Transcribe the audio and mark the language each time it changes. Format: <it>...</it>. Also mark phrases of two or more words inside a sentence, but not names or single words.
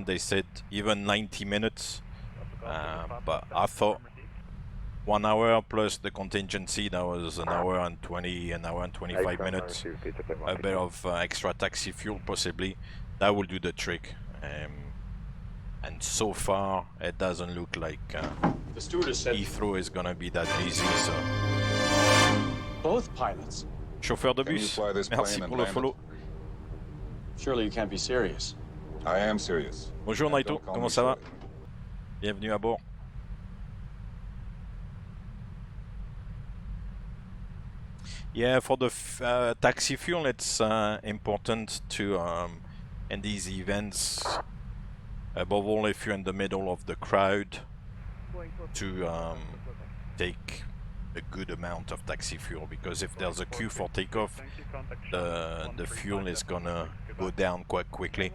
<en>They said even 90 minutes, but I thought 1 hour plus the contingency, that was an hour and 20, an hour and 25 minutes. A bit of extra taxi fuel possibly. That will do the trick. And so far, it doesn't look like the stewardess said Heathrow is gonna be that busy. So. Both pilots.</en> <fr>Chauffeur de bus, merci pour le follow.</fr> <en>Surely you can't be serious. I am serious.</en> <fr>Bonjour Naito, comment ça va? Bienvenue à bord.</fr> <en>Yeah, for the taxi fuel, it's important to, in these events, above all if you're in the middle of the crowd, to take a good amount of taxi fuel, because if there's a queue for takeoff, the fuel is gonna go down quite quickly.</en>